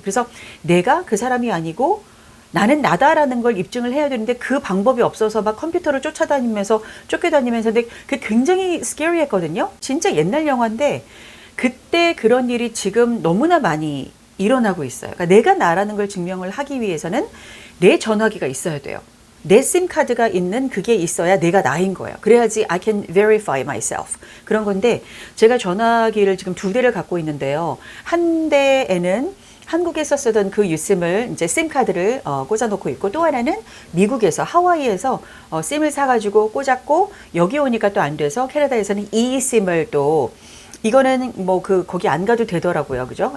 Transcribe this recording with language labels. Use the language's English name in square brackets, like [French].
[Korean] 그래서 내가 그 사람이 아니고 나는 나다라는 걸 입증을 해야 되는데 그 방법이 없어서 막 컴퓨터를 쫓아다니면서 쫓겨다니면서 근데 그게 굉장히 스케리했거든요. 진짜 옛날 영화인데 그때 그런 일이 지금 너무나 많이 일어나고 있어요. 그러니까 내가 나라는 걸 증명을 하기 위해서는 내 전화기가 있어야 돼요. 내 심카드가 있는 그게 있어야 내가 나인 거예요. 그래야지 [English] I can verify myself. [Korean] 그런 건데 제가 전화기를 지금 2대를 갖고 있는데요. 한 대에는 한국에서 쓰던 그 유심을 이제 심카드를 꽂아놓고 있고 또 하나는 미국에서 하와이에서 심을 사가지고 꽂았고 여기 오니까 또 안 돼서 캐나다에서는 이 심을 또 이거는 뭐 거기 안 가도 되더라고요. 그죠?